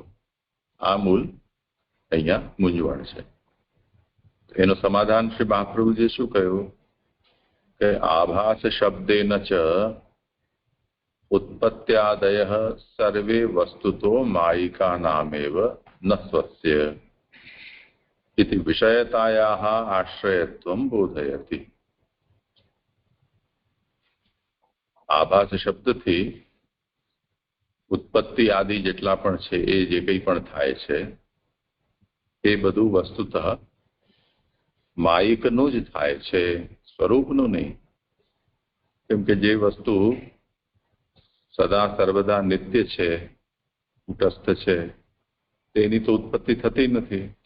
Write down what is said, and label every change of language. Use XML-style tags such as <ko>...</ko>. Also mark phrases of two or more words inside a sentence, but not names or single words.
<gu>આ મૂળ અહીંયા મૂંઝવણ છે. એનું સમાધાન શ્રી મહાપ્રભુજીએ શું કહ્યું કે</gu> <sa>आभास शब्देन च उत्पत्त्यादय सर्वे वस्तुतो मायिका नामेव न स्वस्य इति विषयतायाः आश्रयत्वं बोधयति.</sa> <gu>आभास शब्दથી ઉત્પત્તિ આદિ જેટલા પણ છે એ જે કંઈ પણ થાય છે એ બધું વસ્તુતઃ માયિકનું જ થાય છે, સ્વરૂપનું નહીં. કેમ કે જે વસ્તુ સદા સર્વદા નિત્ય છે, કુટસ્થ છે, તેની તો ઉત્પત્તિ થતી નથી.</gu>